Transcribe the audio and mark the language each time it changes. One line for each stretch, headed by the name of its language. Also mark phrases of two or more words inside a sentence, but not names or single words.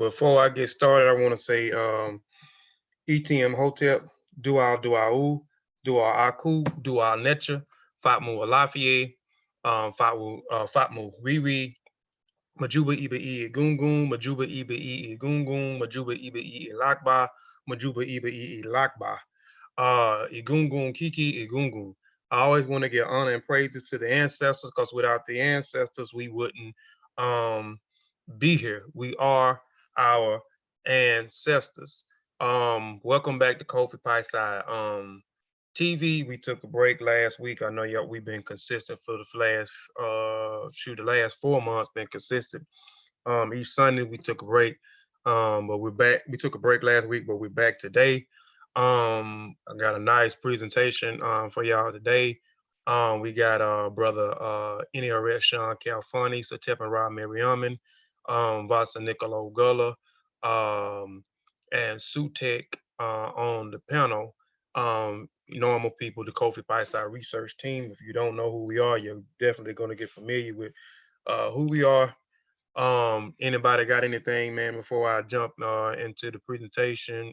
English: Before I get started, I want to say
Ancient Egyptian: ETM Hotep, Dua Duau, Dua Aku, Dua Netcher, Fatmu Alafie, Fatmu Riri,
Yoruba: Majuba Iba I Gungun, Majuba Iba I Gungun, Majuba Iba I Lakba, Majuba Iba I Lakba, Igungun Kiki Igungun.
English: I always want to give honor and praises to the ancestors, because without the ancestors, we wouldn't be here. We are our ancestors. Welcome back to Kofi Piesie TV. We took a break last week. I know y'all, we've been consistent for the last 4 months, been consistent. Each Sunday we took a break. But we're back. We took a break last week, but we're back today. I got a nice presentation for y'all today. We got brother Herit, Shawn, Khalfani, Sutekh and Rob Mariaman, Vasa Nicolo Gullah, and Sutekh on the panel. Normal people, the Kofi Piesie research team. If you don't know who we are, you're definitely going to get familiar with who we are. Anybody got anything, man, before I jump into the presentation?